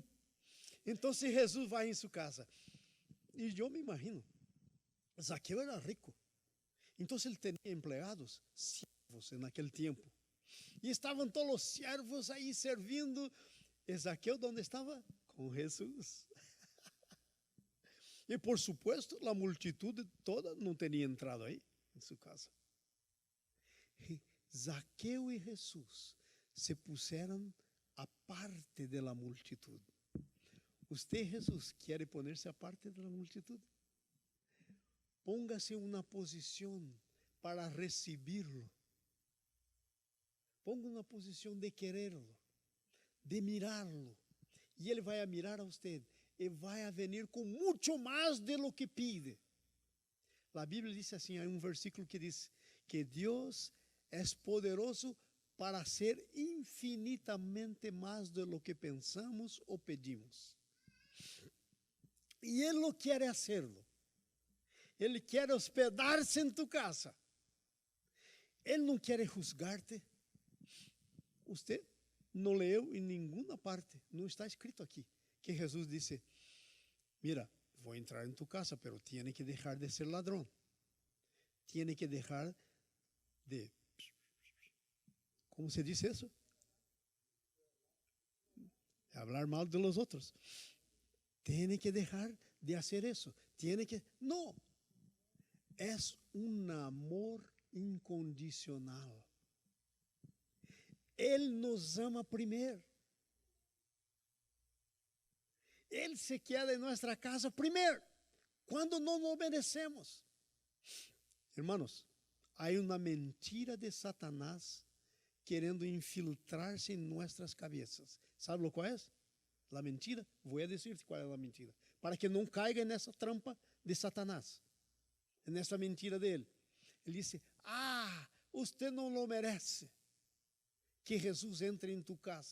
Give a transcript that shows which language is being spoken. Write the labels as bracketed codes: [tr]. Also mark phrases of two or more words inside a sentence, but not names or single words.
[pt] Então, se Jesus vai em sua casa, e eu me imagino, Zaqueu era rico. Então, ele tinha empregados, servos naquele tempo. E estavam todos os servos aí servindo. E Zaqueu, onde estava? Com Jesus. E, [es] por supuesto, [pt] a multitud toda não tinha entrado aí, em sua casa. E Zaqueu e Jesus se puseram aparte da multitud. Você, Jesus, quer poner-se aparte da multitud? Póngase em uma posição para recebê-lo. Ponga uma posição de querê-lo, de mirá-lo. E ele vai a mirar a você e vai a venir com muito mais [es] de lo que pide. [pt] A Bíblia diz assim, há um versículo que diz que Deus é poderoso para ser infinitamente mais [es] de lo que pensamos [pt] ou pedimos. E Ele não quer hacerlo. Ele quer hospedar-se em tu casa. Ele não quer juzgar-te. Você não leu em nenhuma parte, não está escrito aqui, que Jesus disse, mira, vou entrar em tu casa, [es] pero tiene que [pt] deixar de ser ladrão. [es] Tiene que [pt] deixar de... [es] ¿Cómo se dice eso? Hablar mal de los otros. Tiene que dejar de hacer eso. Tiene que... No. Es un amor incondicional. [pt] Ele nos ama primeiro. Ele se queda em nossa casa primeiro, quando não [es] lo merecemos. [pt] Hermanos, há uma mentira de Satanás querendo infiltrar-se em nossas cabeças. ¿Sabe qual é? A mentira? Vou dizer qual é a mentira. Para que não caiga nessa trampa de Satanás. Nessa mentira dele. Ele disse, você não [es] lo merece [pt] que Jesus entre em tu casa.